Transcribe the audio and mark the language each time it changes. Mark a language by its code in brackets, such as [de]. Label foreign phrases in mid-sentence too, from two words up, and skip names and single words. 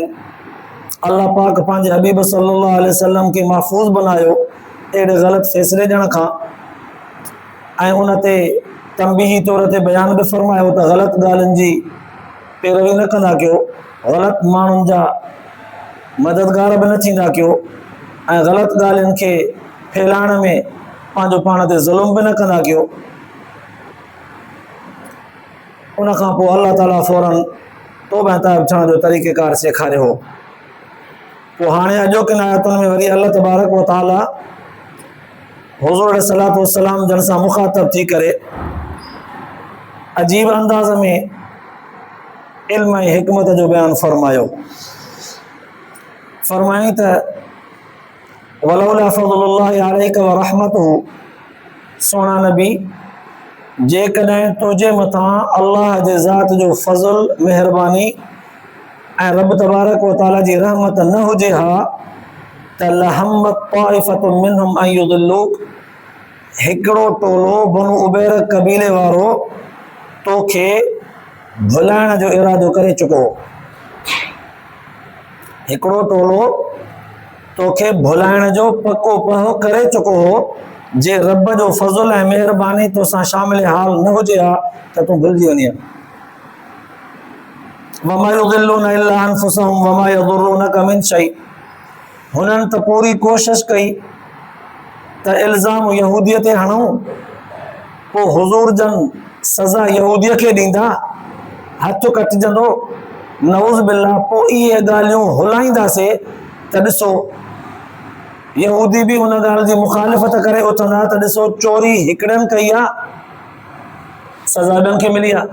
[sd] अल्लाह पाक पंहिंजे हबीब [ar] صلى الله عليه وسلم [sd] खे महफ़ूज़ बनायो अहिड़े ग़लति फ़ैसिले ॾियण खां, ऐं उन ते तंबीही तौर ते बयान बि फ़रमायो त ग़लति ॻाल्हियुनि जी पैरवी न कंदा कयो, ग़लति माण्हुनि जा मददगार बि न थींदा कयो, ऐं ग़लति ॻाल्हियुनि खे फैलाइण में पंहिंजो पाण ते ज़ुल्म बि न कंदा कयो। उनखां पोइ अल्लाह ताला फ़ौरन तौबह ताइब थियण जो तरीक़ेकार सेखारियो हो। पोइ हाणे अॼोकिन आयतुनि में वरी अल्लाह तबारक व तआला हुज़ूर सलातो सलाम जन सां मुख़ातब थी करे अजीब अंदाज़ में इल्म ऐं हिकमत जो बयान फरमायो। फरमाई त [ar] ولولا فضل الله عليك ورحمته, [sd] सोना नबी जेकॾहिं तुंहिंजे मथां अल्लाह जे ज़ात जो फज़ल महिरबानी ऐं रब तबारक व तआला जी रहमत न हुजे हा त [ar] لهمت طائفة منهم أن يضلوك, [sd] हिकिड़ो टोलो बनु उबैर कबीले वारो तोखे भुलाइण जो इरादो करे चुको, हिकिड़ो टोलो तोखे भुलाइण जो पको पहो करे चुको हो। जे रब जो फज़ल ऐं महिरबानी तोसां शामिल हाल न हुजे हा त तूं भुलिजी वञे। [ar] وما يضلون إلا أنفسهم وما يضرونك من شيء, [sd] हुननि त पूरी कोशिश कई त इल्ज़ाम यहूदीअ ते हणूं, पोइ हुज़ूर जन सज़ा यहूदीअ खे ॾींदा, हथ कटिजंदो, [ar] نعوذ بالله, [sd] पोइ इहे ॻाल्हियूं हुलाईंदासीं त ॾिसो यहूदी बि उन ॻाल्हि जी मुखालिफ़त करे उथंदा त ॾिसो चोरी हिकिड़नि कई आहे, सज़ा ॿियनि खे मिली आहे।